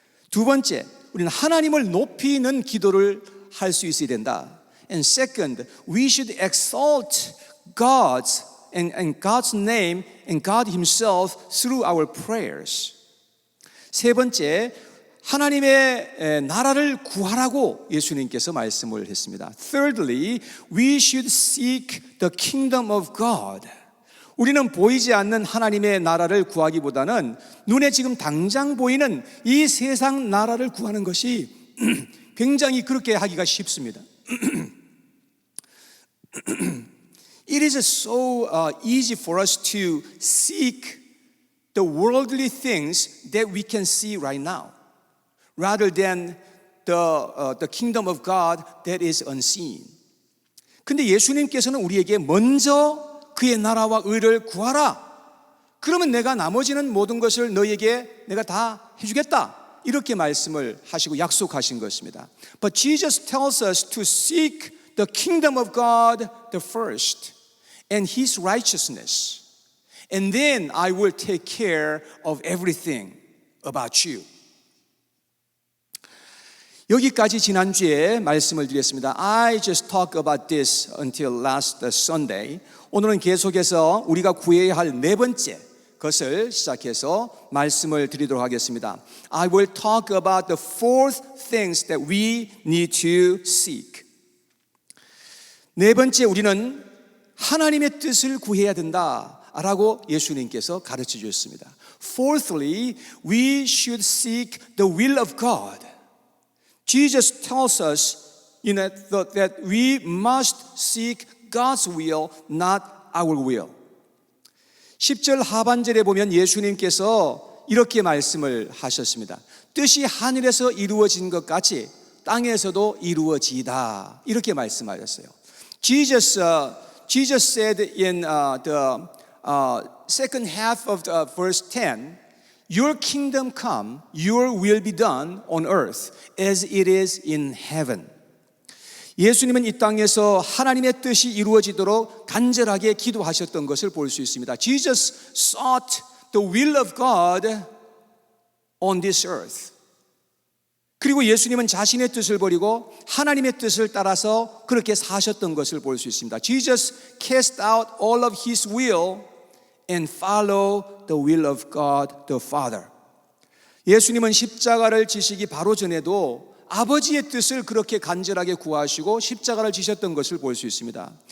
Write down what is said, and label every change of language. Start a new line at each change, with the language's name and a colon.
Korean: 두 번째, 우리는 하나님을 높이는 기도를 할 수 있어야 된다.
English: And second, we should exalt God's name and God Himself through our prayers.
Korean: 세 번째, 하나님의 나라를 구하라고 예수님께서 말씀을 했습니다.
English: Thirdly, we should seek the kingdom of God.
Korean: 우리는 보이지 않는 하나님의 나라를 구하기보다는 눈에 지금 당장 보이는 이 세상 나라를 구하는 것이 굉장히 그렇게 하기가 쉽습니다.
English: It is so easy for us to seek the worldly things that we can see right now, rather than the kingdom of God that is unseen.
Korean: 근데 예수님께서는 우리에게 먼저 그의 나라와 의를 구하라. 그러면 내가 나머지는 모든 것을 너희에게 내가 다 해주겠다. 이렇게 말씀을 하시고 약속하신 것입니다.
English: But Jesus tells us to seek the kingdom of God the first and His righteousness. And then I will take care of everything about you.
Korean: 여기까지 지난주에 말씀을 드렸습니다.
English: I just talked about this until last Sunday.
Korean: 오늘은 계속해서 우리가 구해야 할 네 번째 것을 시작해서 말씀을 드리도록 하겠습니다.
English: I will talk about the fourth things that we need to seek.
Korean: 네 번째, 우리는 하나님의 뜻을 구해야 된다라고 예수님께서 가르쳐 주셨습니다.
English: Fourthly, we should seek the will of God. Jesus tells us that we must seek God's will, not our will.
Korean: 10절 하반절에 보면 예수님께서 이렇게 말씀을 하셨습니다. 뜻이 하늘에서 이루어진 것 같이 땅에서도 이루어지다. 이렇게 말씀하셨어요.
English: Jesus said in the second half of verse 10, Your kingdom come, your will be done on earth as it is in heaven.
Korean: 예수님은 이 땅에서 하나님의 뜻이 이루어지도록 간절하게 기도하셨던 것을 볼 수 있습니다.
English: Jesus sought the will of God on this earth.
Korean: 그리고 예수님은 자신의 뜻을 버리고 하나님의 뜻을 따라서 그렇게 사셨던 것을 볼 수 있습니다.
English: Jesus cast out all of his will and followed the will of God the Father.
Korean: 예수님은 십자가를 지시기 바로 전에도 아버지의 뜻을 그렇게 간절하게 구하시고 십자가를 지셨던 것을 볼 수 있습니다.